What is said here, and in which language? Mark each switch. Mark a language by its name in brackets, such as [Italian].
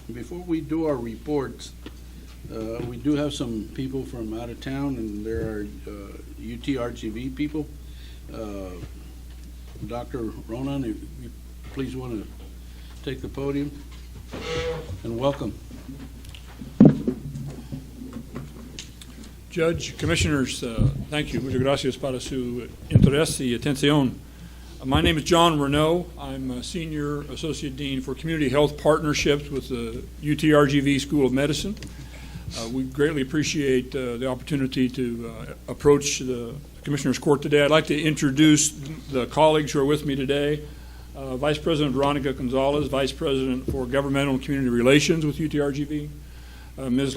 [English] Before we do our reports, we do have some people from out of town, and there are UTRGV people. Dr. Ronan, if you please want to take the podium, and welcome. Judge, Commissioners, thank you. [Spanish] Muchas gracias para su interés y atención. [English] My name is John Renaud. I'm a Senior Associate Dean for Community Health Partnerships with the UTRGV School of Medicine. We greatly appreciate the opportunity to approach the Commissioners Court today. I'd like to introduce the colleagues who are with me today. Vice President Veronica Gonzalez, Vice President for Governmental and Community Relations with UTRGV. Ms.